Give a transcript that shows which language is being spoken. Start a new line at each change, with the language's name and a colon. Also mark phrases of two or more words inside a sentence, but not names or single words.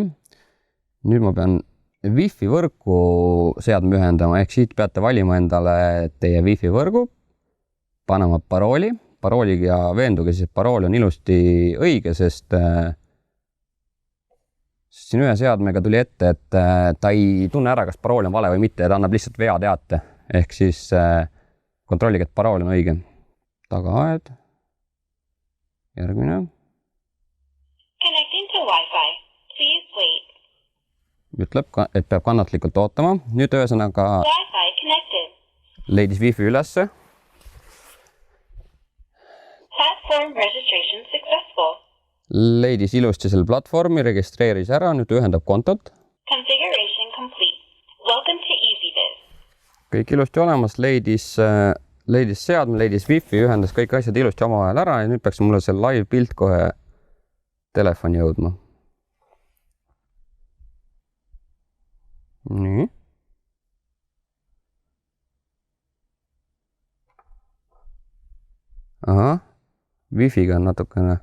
Estonian: Nüüd ma pean Wi-Fi võrku seadme ühendama, ehk siit peate valima endale teie Wi-Fi võrgu, panema parooliga veenduge, siis parool on ilusti õige, sest siin ühe seadmega tuli ette, et ta ei tunne ära, kas parool on vale või mitte, ja ta annab lihtsalt vea teate, ehk siis kontrollige, et parool on õige. Tagaaed. Järgmine.
English: Connecting to Wi-Fi. Please wait.
Estonian: Ütleb, et peab kannatlikult ootama. Nüüd ühesõnaga leidis Wi-Fi ülesse.
English: Platform registration successful.
Estonian: Leidis ilusti selle platvormi, registreeris ära, nüüd ühendab kontot.
English: Configuration complete. Welcome to EasyViz.
Estonian: Kõik ilusti olemas, leidis seadme, leidis Wi-Fi, ühendas kõik asjad ilusti omavahel ära ja nüüd peaks mulle see live pilt kohe telefoni jõudma. Nii. Aha, Wi-Fi'ga on natukene.